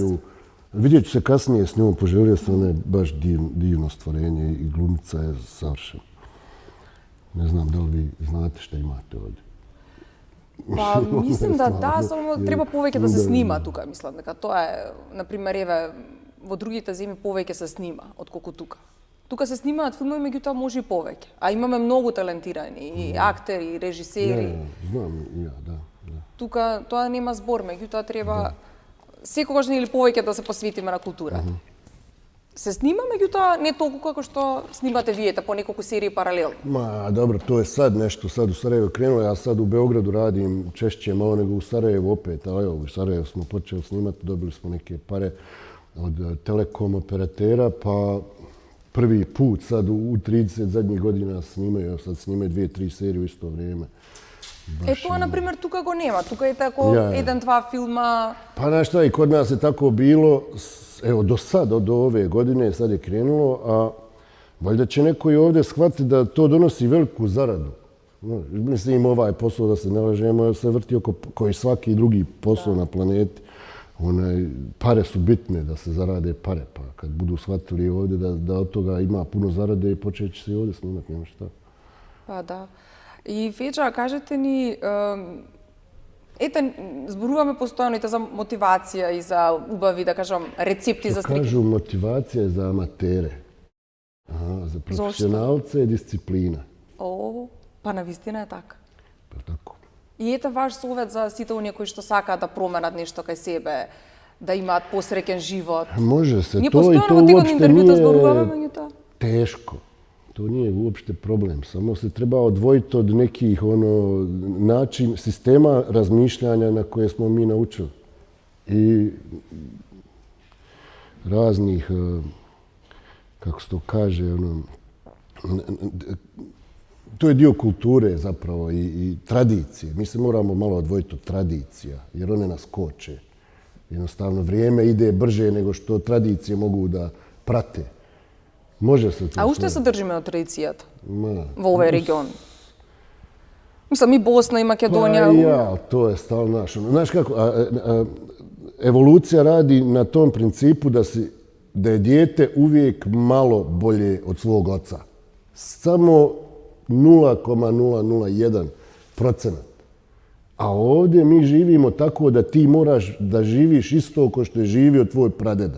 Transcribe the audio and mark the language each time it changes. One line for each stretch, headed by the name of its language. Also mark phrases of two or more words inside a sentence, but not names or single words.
Serbian: Vidjet ću se kasnije s njom, poželio sam, ona je baš divno stvorenje i glumica je savršena. Ne znam da li vi znate šta imate ovdje. Pa mislim da, samo treba poveke da se snima tukaj, mislim. To je, na primer,
Macedonian: v другите земи повеќе се снима, отколку тука. Тука се снимаат филмови, меѓутоа може и повеќе. А имаме многу талентирани и актери, и режисери. Знам, ја, да. Тука тоа нема збор, меѓутоа треба секогаш или повеќе да се посветиме на култура. Се снима, меѓутоа не толку како што снимате виете по неколку серии паралелно.
Serbian: Ma, dobro, to je sad nešto, sad u Sarajevo krenulo, ja sad u Beogradu radim češće malo nego u Sarajevu opet, ali evo, u Sarajevu smo počeli snimati, dobili smo neke pare od telekom operatera, pa prvi put sad u 30 zadnjih godina snimaju, sad snimaju 2-3 serije u isto vrijeme.
Macedonian: Тоа, например, тука го нема. Тука е тако еден-два филма.
Serbian: Pa znaš šta, i kod nas je tako bilo, evo do sad, do ove godine sad je krenulo, a valjda će neko i ovdje shvatiti da to donosi veliku zaradu. Mislim, ovaj posao, da se ne lažemo, se vrti oko koji svaki drugi posao na planeti. Pare su bitne, da se zarade pare, pa kad budu shvatili ovdje da od toga ima puno zarade, počet će se i ovdje snimati, nema šta. Pa da.
Macedonian: И Феџа, кажете ни, ете, зборуваме постојано и за мотивација и за убави, да кажам, рецепти за слики.
Serbian: Кажу, мотивација е за аматере. За професионалце е дисциплина.
Macedonian: Па навистина е така.
Serbian: Па тако.
Macedonian: И ете ваш совет за сите оние кои што сакаат да променат нешто кај себе, да имаат посреќен живот.
Serbian: Може се,
Macedonian: Ние
Serbian: то и то
Macedonian: постојано во тие
Serbian: уопште
Macedonian: интервјута
Serbian: nije
Macedonian: зборуваме меѓутоа.
Serbian: teško. To nije uopšte problem. Samo se treba odvojiti od nekih način, sistema razmišljanja na koje smo mi naučili. I raznih, kako se to kaže, to je dio kulture zapravo i tradicije. Mi se moramo malo odvojiti od tradicija, jer one nas koče. Jednostavno, vrijeme ide brže nego što tradicije mogu da prate. Može se to
Macedonian: А уште
Serbian: sve.
Macedonian: се држиме од традицијата
Serbian: Ma,
Macedonian: во овој регион? Мислам, и Босна, и Македонија.
Serbian: Pa ja, to je stalno naš. Znaš kako, evolucija radi na tom principu da je dijete uvijek malo bolje od svog oca. Samo 0,001%. A ovdje mi živimo tako da ti moraš da živiš isto kao što je živio tvoj pradeda.